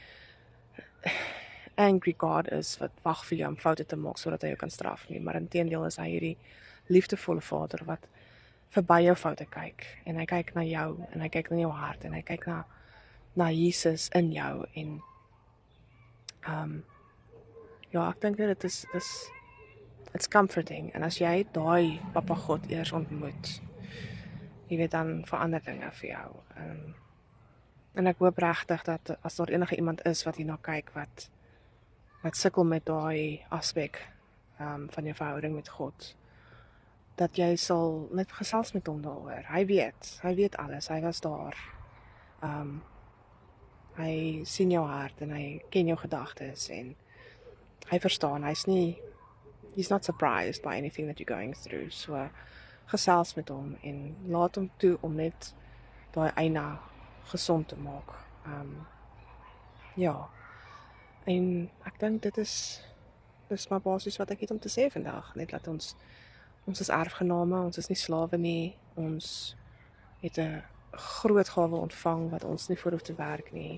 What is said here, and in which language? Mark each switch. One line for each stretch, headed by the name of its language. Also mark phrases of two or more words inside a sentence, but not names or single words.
English: angry God
Afrikaans: is wat wag vir jou om foute te maak sodat hy jou kan straf nie, maar inteendeel is hy hierdie liefdevolle Vader wat verby jou foute kyk, en hy kyk na jou, en hy kyk na jou hart, en hy kyk na Jesus in jou, en ja, ek dink dit is
English: it's comforting,
Afrikaans: en as jy daai Papa God eers ontmoet, jy weet, dan verander dinge vir jou, en ek hoop regtig dat as daar enige iemand is wat hierna kyk, wat sukkel met daai aspek van jou verhouding met God, dat jy sal net gesels met hom daaroor. Hy weet alles, hy was daar. Hy sien jou hart en hy ken jou gedagtes en hy verstaan,
English: he's not surprised by anything that you're going through.
Afrikaans: So gesels met hom en laat hom toe om net daai eina gesond te maak. Ja, en ek dink dit is maar basies wat ek het om te sê vandag, net dat ons is erfgename, ons is nie slawe nie, ons het 'n groot gawe ontvang wat ons nie voor hoef te werk nie.